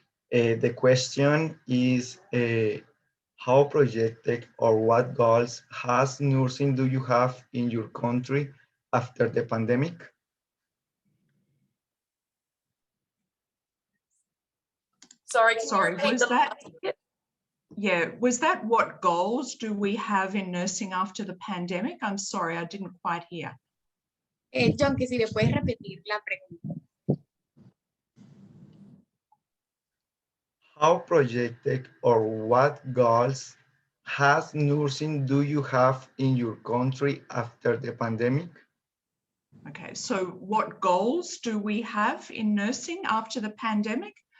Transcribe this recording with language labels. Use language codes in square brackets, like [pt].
[en] The question is, how projected or what goals has nursing do you have in your country after the pandemic? Sorry, was that? Yeah, was that what goals do we have in nursing after the pandemic? I'm sorry, I didn't quite hear. [es] John, que si le puedes repetir la pregunta. [en] How projected or what goals has nursing do you have in your country after the pandemic? Okay, so what goals do we have in nursing after the pandemic?